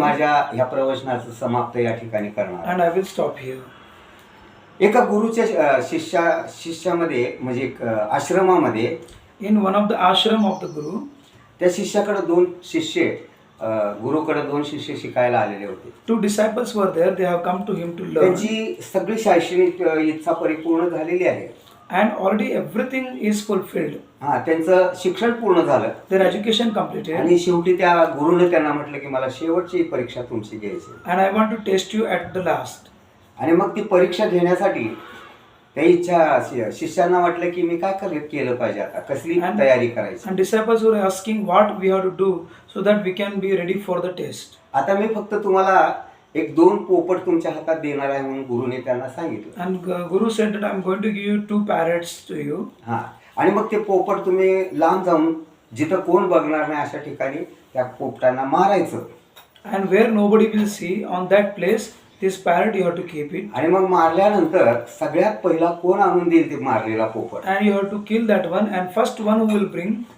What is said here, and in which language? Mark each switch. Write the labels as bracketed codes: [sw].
[mr] माझ्या ह्या प्रवचनाचं समाप्त या ठिकाणी करणार आहे. [en] and I will stop here. [mr] एका गुरुच्या शिष्यामध्ये म्हणजे एक आश्रमामध्ये [en] In one of the ashram of the Guru, [mr] त्या शिष्याकडे दोन शिष्य गुरुकडे दोन शिष्य शिकायला आलेले होते. [en] two disciples were there. They have come to him to learn, [mr] त्यांची सगळी शैक्षणिक इच्छा परिपूर्ण झालेली आहे. [en] and already everything is fulfilled. [mr] हा, त्यांचं शिक्षण पूर्ण झालं [en] Their education completed, [mr] आणि शेवटी त्या गुरुने त्यांना म्हटलं की मला शेवटची परीक्षा तुमची घ्यायची. [en] and I want to test you at the last. [mr] आणि मग ती परीक्षा घेण्यासाठी त्या इच्छा शिष्यांना वाटलं की मी काय केलं पाहिजे, आता कसली तयारी करायची. [en] And disciples were asking what we have to do so that we can be ready for the test. [mr] आता मी फक्त तुम्हाला एक दोन पोपट तुमच्या हातात देणार आहे म्हणून गुरुने त्यांना सांगितलं. [en] And Guru said that I'm going to give you 2 parrots to you. [mr] हा, आणि मग ते पोपट तुम्ही लांब जाऊन जिथं कोण बघणार नाही अशा ठिकाणी त्या पोपटांना मारायचं. [en] And where nobody will see, on that place, this parrot you have to keep it. [mr] आणि मग मारल्यानंतर सगळ्यात पहिला कोण आणून देईल ते मारलेला पोपट, [en] And you have to kill that one, and first one who will bring,